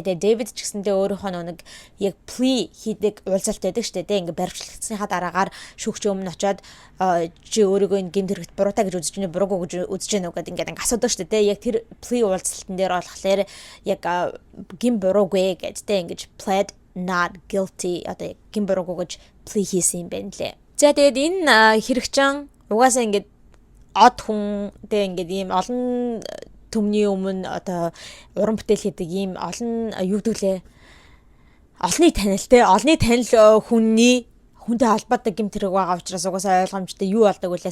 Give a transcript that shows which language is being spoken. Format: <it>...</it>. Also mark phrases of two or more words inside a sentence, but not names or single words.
<mn>Тэгээ Дэвид ч гэсэндээ өөрийнхөө нэг яг plea хийдэг уулзалт байдаг шүү дээ. Ингээ баримтлагдсныхаа дараагаар шүүгч өмнө очиод чи өөрийгөө энэ гин хэрэгт буруутай гэж үзэж байна, буруугүй гэж үзэж байна уу гэдэг ингээ асуудаг шүү дээ. Яг тэр plea уулзалтын дээр болохоор яг гин буруугүй гэдтэй ингэж</mn> <en>pled not guilty</en> <mn>одоо гин буруугүй гэж plea хийсэн юм байна лээ. За тэгээд энэ хэрэгчин угаасаа ингээ од хүн тэгээ ингээ ийм олон төмний өмнө одоо уран бүтээл хийдэг ийм олон юу гэдүүлээ олонний танил те олонний танил хүнтэй холбоотой гэмт хэрэг байгаа учраас угаасаа ойлгомжтой юу болдог вэ?</mn>